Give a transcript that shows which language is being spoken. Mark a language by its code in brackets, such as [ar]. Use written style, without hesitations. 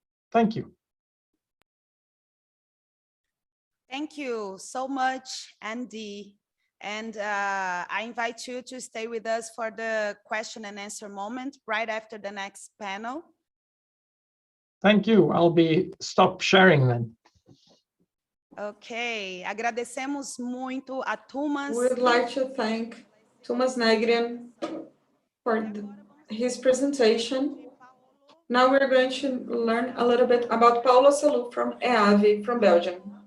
[en] Thank you. Thank you so much, Andy. And I invite you to stay with us for the question and answer moment right after the next panel. Thank you. I'll stop sharing then. [pt] Ok, agradecemos muito a Thomas. [en] We would like to thank Thomas Negrian for his presentation. Now we're going to learn a little bit about Paulo Selou from EAVE from Belgium.